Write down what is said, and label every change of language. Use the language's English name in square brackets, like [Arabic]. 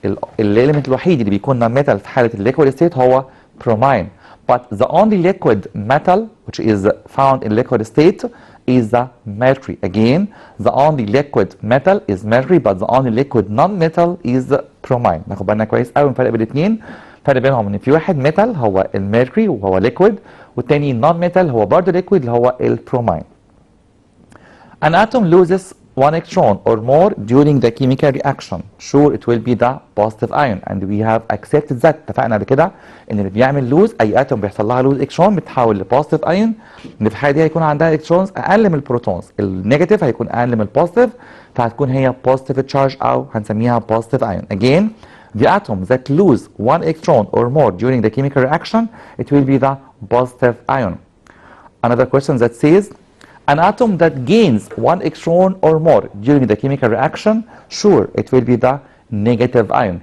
[Arabic] element الوحيد اللي بيكون non-metal في حالة liquid state هو bromine. [English] But the only liquid metal which is found in liquid state is the mercury. Again, the only liquid metal is mercury, but the only liquid non-metal is bromine. [Arabic] ناخد بالنا كويس قوي من الفرق بين الاثنين. الفرق بينهم ان في واحد metal هو الميركوري وهو liquid، والتاني non-metal هو برضه liquid اللي هو البرومين. [English] An atom loses 1 electron or more during the chemical reaction. Sure, it will be the positive ion, and we have accepted that. [Arabic] اتفقنا قبل كده ان اللي بيعمل لوز، اي اتوم بيحصل لها لوز الكترون بتتحول لبوزيتيف ايون، ان في الحاله دي هيكون عندها الكترونز اقل من البروتونز، النيجاتيف هيكون اقل من البوزيتيف، فهتكون هي positive charge او هنسميها positive ion. [English] Again, the atom that lose 1 electron or more during the chemical reaction, it will be the positive ion. Another question that says an atom that gains 1 electron or more during the chemical reaction, sure, it will be the negative ion.